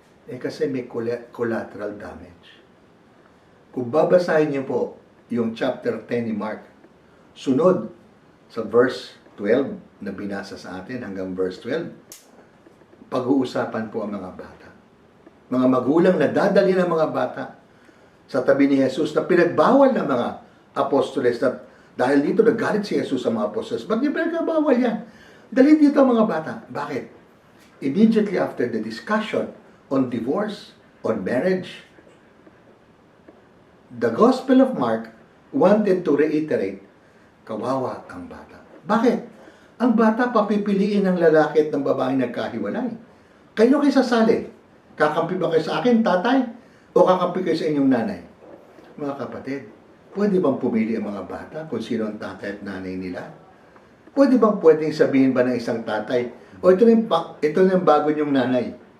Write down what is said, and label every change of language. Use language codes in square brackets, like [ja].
[tl] Kasi may collateral damage. Kung babasahin niyo po yung chapter 10 ni Mark, sunod sa verse 12 na binasa sa atin hanggang verse 12, pag-uusapan po ang mga bata. Mga magulang na dadali ng mga bata sa tabi ni Jesus na pinagbawal ng mga apostoles. Dahil dito nagalit si Jesus sa mga apostoles. Ba't niya pinagbawal yan? Dalhin dito ang mga bata. Bakit? [en] Immediately after the discussion on divorce, on marriage, the Gospel of Mark wanted to reiterate, [tl] kawawa ang bata. Bakit? Ang bata papipiliin ng lalaki at ng babaeng nagkahiwalay. Kayo kayo sasali. Kakampi ba kayo sa akin, tatay? O kakampi kayo sa inyong nanay? Mga kapatid, pwede bang pumili ang mga bata kung sino ang tatay at nanay nila? Pwedeng sabihin ba ng isang tatay, ito na yung bago niyong nanay.